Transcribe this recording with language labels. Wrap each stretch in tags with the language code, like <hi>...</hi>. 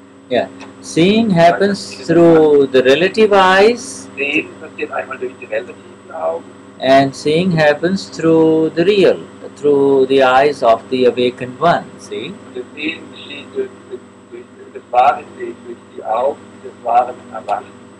<en>Yeah, seeing happens through the relative eyes.</en> <de>Sehen passiert einmal durch die relativen Augen.</de> <en>And seeing happens through the real, through the eyes of the awakened one. See?</en> <de>Und das Sehen geschieht durch das wahre Sehen, durch die Augen des wahren Erwachen.</de>